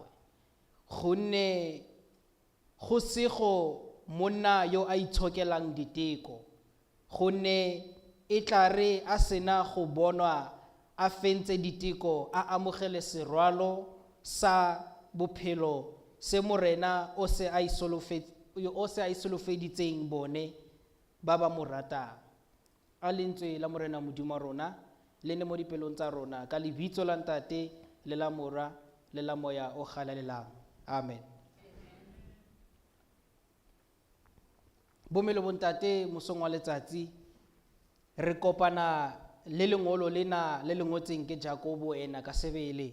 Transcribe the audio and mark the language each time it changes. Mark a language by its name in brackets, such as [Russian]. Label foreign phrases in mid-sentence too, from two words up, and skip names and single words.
[Tswana] Gonne go sego monna yo a itshokelang diteko, gonne e tla re a sena go bonwa a fentse diteko a amogele serwalo sa bophelo se morena o se a isolofeditseng bone ba ba mo ratang. A lentswe la morena Modimo wa rona le ne mo dipelong tsa rona ka lebitso la Ntate le la Mora le la Moya o galalelang. Amen. Bomme le bontate mosong wa letsatsi re kopana le lengolo lena le lengotseng ke Jacobo ena ka sebele.